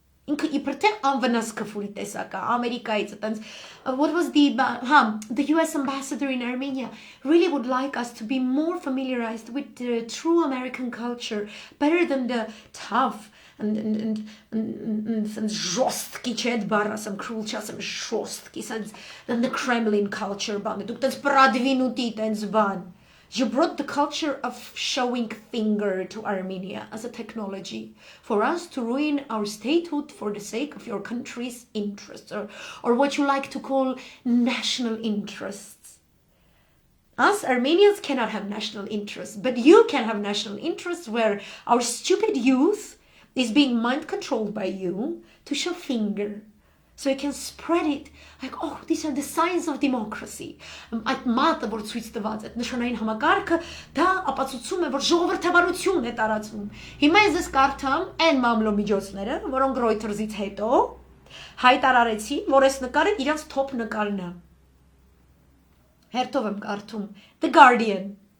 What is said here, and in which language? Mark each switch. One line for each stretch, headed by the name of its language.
Armenian: Ինքը իբր թե անվնաս քֆուրի տեսակ է, Ամերիկայից այտենց
English: what was the US ambassador in Armenia really would like us to be more familiarized with the true American culture better than the tough and
Armenian: ժոստկի չէ այդ բառը ասեմ
English: cruel
Armenian: չասեմ ժոստկի
English: than the Kremlin culture
Armenian: բան դուք տենց պրադվինուտի տենց բան.
English: You brought the culture of showing finger to Armenia as a technology for us to ruin our statehood for the sake of your country's interests or what you like to call national interests. Us Armenians cannot have national interests, but you can have national interests where our stupid youth is being mind controlled by you to show finger. So you can spread it like, oh, these are the signs of democracy.
Armenian: Այդ մատը, որ ցույց տված, այդ նշանային համակարգը, դա ապացուցում է, որ ժողովրդավարություն է տարածվում։ Հիմա ես կարդամ այն մամլո միջոցները, որոնք Reuters-ից հետո հայտարարեցին, որ այս նկարը իրենց top նկարն է։ Հերթով եմ կարդում The Guardian.